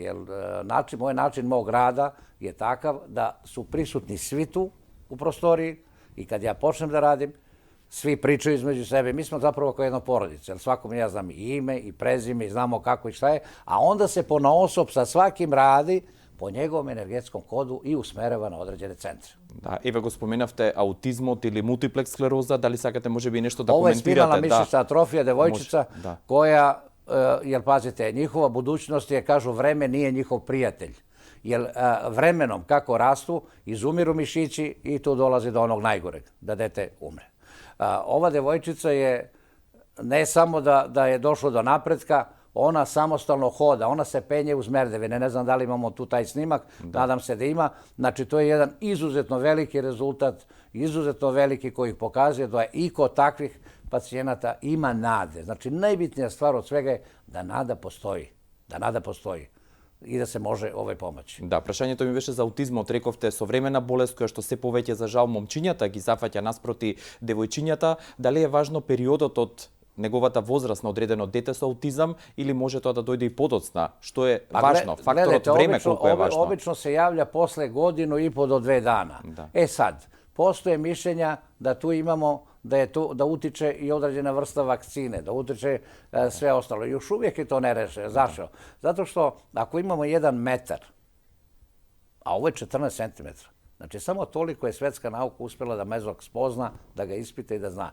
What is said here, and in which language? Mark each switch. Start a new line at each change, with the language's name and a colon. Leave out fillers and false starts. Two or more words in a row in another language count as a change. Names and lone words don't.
Serbian: Jer moj način mog rada je takav da su prisutni svi tu u prostoriji i kad ja počnem da radim, svi pričaju između sebe. Mi smo zapravo kao jedna porodica, jer svakom ja znam i ime i prezime i znamo kako i šta je, a onda se ponaosob sa svakim radi po njegovom energetskom kodu i usmerava na određene centre.
Macedonian: Да, еве го споменавте аутизмот или мултиплекс склероза, дали сакате можеби нешто да коментирате?
Serbian: Ovo je spinalna mišićna atrofija, devojčica, koja, jer pazite, njihova budućnost je, kažu, vreme nije njihov prijatelj. Jer vremenom, kako rastu, izumiru mišići i tu dolazi do onog najgoreg, da dete umre. Ova devojčica je, ne samo da je došlo do napretka, ona samostalno hoda, ona se penje uz merdevine. Ne znam da li imamo tu taj snimak, nadam se da ima. Znači, to je jedan izuzetno veliki rezultat, izuzetno veliki koji pokazuje da je i kod takvih pacijenata ima nade. Znači, najbitnija stvar od svega je da nada postoji i da se može pomoći.
Macedonian: Да, прашањето ми беше за аутизмот. Рековте современа болест која што се повеќе за жал момчињата ги зафаќа наспроти девојчињата. Дали е важно периодот од неговата возраст на одредено дете со аутизам или може тоа да дојде и подоцна? Што е важно? Факторот време колку е важно?
Serbian: Обично се јавља после годину и по до 2 dana. Sad, postoje mišljenja da tu imamo, da utiče i određena vrsta vakcine, da utiče sve ostalo. Još uvijek je to nerešeno. Zašto? Zato što ako imamo 1 metar, a ovo je 14 centimetra, znači, samo toliko je svetska nauka uspjela da mezog spozna, da ga ispita i da zna.